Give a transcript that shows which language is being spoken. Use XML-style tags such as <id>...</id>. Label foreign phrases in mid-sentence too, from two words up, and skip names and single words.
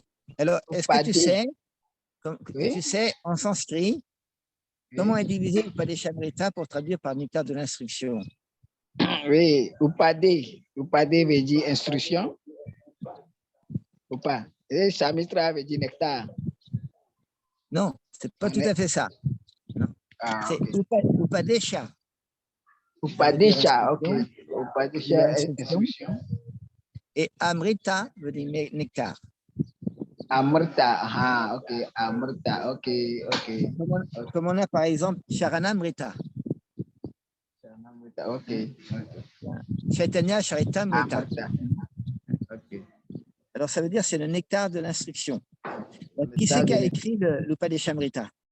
<fr>Alors, est-ce que tu sais, tu sais, en sanskrit, comment est divisé Upadeshamrita pour traduire par nectar de l'instruction? Oui, Upade. Upade veut dire instruction. Upa. Et Shamitra veut dire nectar. Non, c'est pas tout à fait ça. Ah, C'est okay. Upadesha. Upadesha, ok. Upadesha, instruction. Et Amrita veut dire nectar. Amrita, ah, ok. Amrita, ok, ok. Comme on a par exemple Sharanamrita. Ok. Chaitanya Charitamrita. Ok. Alors ça veut dire c'est le nectar de l'instruction. Qui c'est qui a écrit l'Upadeshamrita?</fr>